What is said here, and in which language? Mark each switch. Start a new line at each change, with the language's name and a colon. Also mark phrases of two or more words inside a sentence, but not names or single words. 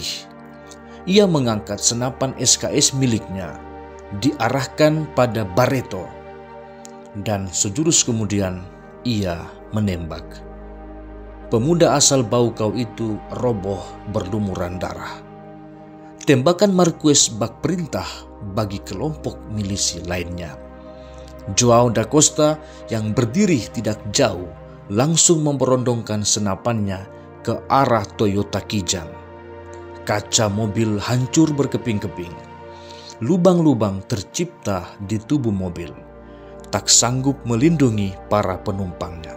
Indonesian: Ia mengangkat senapan SKS miliknya, diarahkan pada Barreto, dan sejurus kemudian ia menembak. Pemuda asal Baucau itu roboh berlumuran darah. Tembakan Marquez bak perintah bagi kelompok milisi lainnya. João da Costa yang berdiri tidak jauh langsung memberondongkan senapannya ke arah Toyota Kijang. Kaca mobil hancur berkeping-keping. Lubang-lubang tercipta di tubuh mobil, tak sanggup melindungi para penumpangnya.